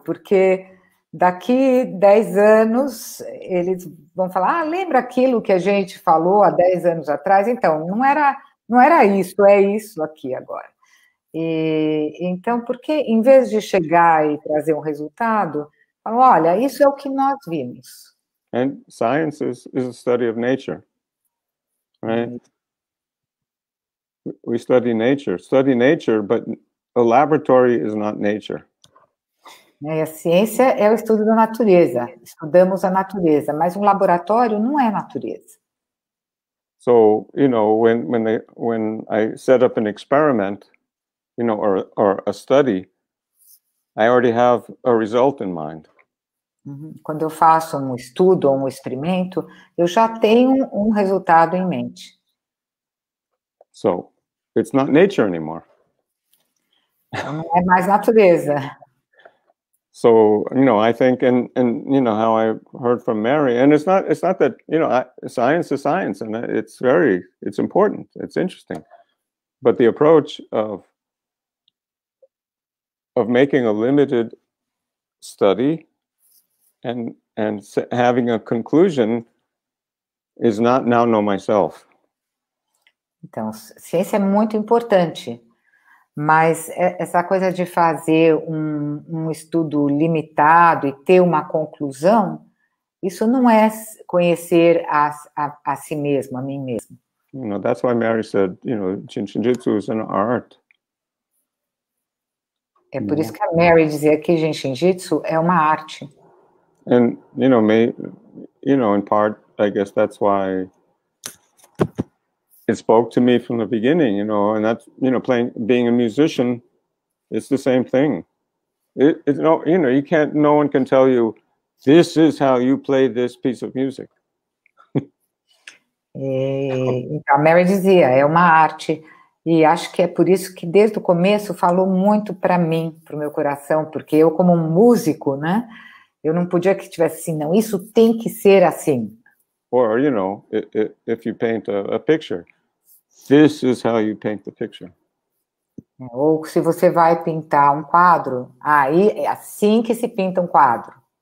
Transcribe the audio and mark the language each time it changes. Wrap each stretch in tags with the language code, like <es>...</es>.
<pt>Porque daqui 10 anos, eles vão falar, lembra aquilo que a gente falou há 10 anos atrás? Então, não era isso, é isso aqui agora. Então, porque em vez de chegar e trazer um resultado, falam, olha, isso é o que nós vimos.</pt> <en>And science is a study of nature, right? We study nature, but a laboratory is not nature.</en> <pt>E a ciência é o estudo da natureza, estudamos a natureza, mas um laboratório não é natureza.</pt> <en>So, you know, when I set up an experiment, you know, or a study, I already have a result in mind.</en> <pt>Quando eu faço um estudo ou um experimento, eu já tenho um resultado em mente.</pt> <en>So, it's not nature anymore.</en> <pt>Então, não é mais natureza.</pt> <en>So, you know, I think, and you know, how I heard from Mary, and it's not that, you know, science is science, and it's important, it's interesting, but the approach of making a limited study and having a conclusion is not now know myself.</en> <pt>Então, ciência é muito importante, Mas essa coisa de fazer um estudo limitado e ter uma conclusão, isso não é conhecer a si mesmo, a mim mesmo.</pt> <en>You know, that's why Mary said, you know, Shinjitsu is an art.</en> <pt>É por isso que a Mary dizia que Shinjitsu é uma arte.</pt> <en>And, you know, in part, I guess that's why it spoke to me from the beginning, you know, and that's, you know, being a musician, it's the same thing. It's no, you know, no one can tell you, this is how you play this piece of music.</en> <pt>Então, a Mary dizia, é uma arte, e acho que é por isso que desde o começo falou muito para mim, para o meu coração, porque eu como um músico, né, eu não podia que tivesse assim, não, isso tem que ser assim.</pt> <en>Or, you know, if you paint a picture, this is how you paint the picture.</en> <pt>Ou se você vai pintar um quadro, aí é assim que se pinta um quadro.</pt>